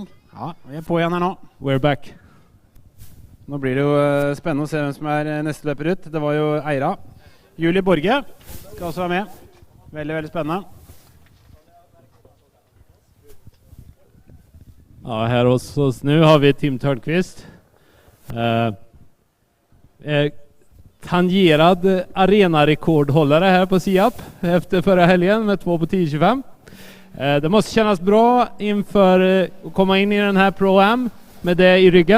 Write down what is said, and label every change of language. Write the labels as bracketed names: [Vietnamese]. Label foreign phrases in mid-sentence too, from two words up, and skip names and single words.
[Norwegian] Ja, vi er på igjen her nå. [English] We're back. [Norwegian] Nå blir det jo spennende å se hvem som er neste løper ut. Det var jo Eira. Julie Borge skal også være med. Veldig, veldig spennende. [Swedish] Ja, här hos oss nu har vi Tim Törnqvist. tangerad arenarekordhållare här på SIAP efter förra helgen med 2 på 10.25. Det måste kännas bra inför att komma in i den här Proam med det i ryggen.